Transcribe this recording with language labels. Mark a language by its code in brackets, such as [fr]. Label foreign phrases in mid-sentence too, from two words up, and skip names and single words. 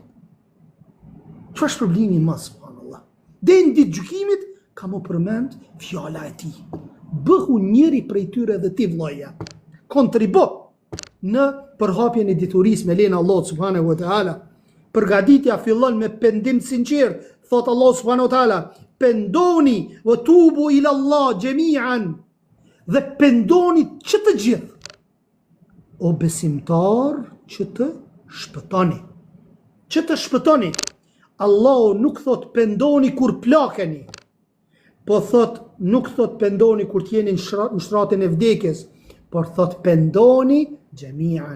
[sq] Çfarë është problemi më, subhanallah? Deri në ditë gjykimit ka më përmend fjala e tij. Bëhu njëri prej tyre dhe ti vllaja. Kontribo në përhapjen e diturisë me lenë Allah [ar] سبحانه وتعالى. [sq] Përgatitja fillon me pendim sinqert, thot Allah [ar] سبحانه وتعالى: [sq] pendoni [ar] وتوبوا إلى الله جميعا. [sq] Dhe pendoni që të gjithë, o besimtar, që të shpëtoni. Që të shpëtoni. Allahu nuk thot pendoni kur plakeni, po thot, nuk thot pendoni kur t'jeni në shtratin e vdekjes, por thot pendoni gjemian.